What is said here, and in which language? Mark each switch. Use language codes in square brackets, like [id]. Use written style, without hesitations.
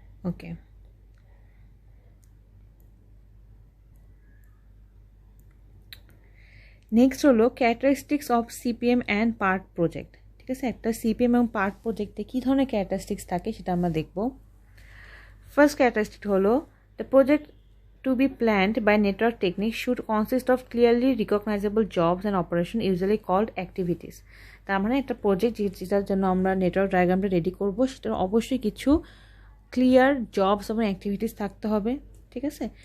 [en] okay, next হলো characteristics of CPM and PERT project, [bn] ঠিক আছে। একটা সিপিএম এবং পার্ট প্রজেক্টে কী ধরনের ক্যারেক্টারিস্টিক্স থাকে সেটা আমরা দেখব। [en] first characteristic [bn] হলো [en] The project to be planned by network techniques should consist of clearly recognizable jobs and operation usually called activities. [bn] তার মানে একটা প্রজেক্ট যেটার জন্য আমরা নেটওয়ার্ক ডায়াগ্রামটা রেডি করব সেটার অবশ্যই কিছু ক্লিয়ার জবস এবং অ্যাক্টিভিটিস থাকতে হবে, ঠিক আছে।